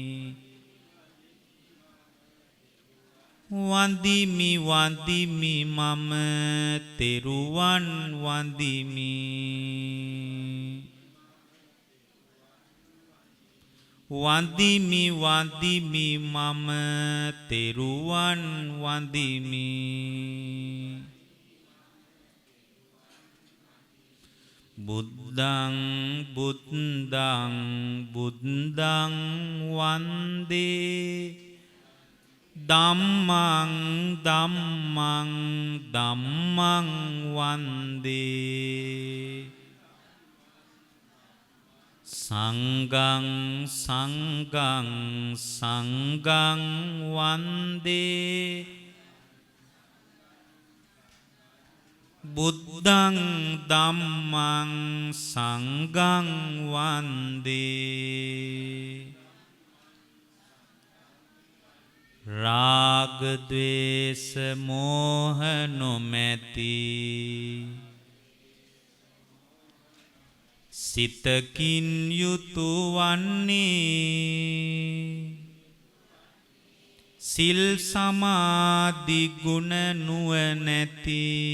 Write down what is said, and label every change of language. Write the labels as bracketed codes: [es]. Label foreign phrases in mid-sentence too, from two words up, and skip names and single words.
[si] වන්දිමි වන්දිමි මම තෙරුවන් වන්දිමි වන්දිමි වන්දිමි මම තෙරුවන් වන්දිමි [pi] බුද්ධං බුද්ධං බුද්ධං වන්දේ ධම්මං ධම්මං ධම්මං වන්දේ සංඝං සංඝං සංඝං වන්දේ බුද්ධං ධම්මං සංඝං වන්දේ [si] රාග ද්වේෂ මෝහ නොමැති සිතකින් යුතු වන්නේ සිල් සමාධි ගුණ නුවණැති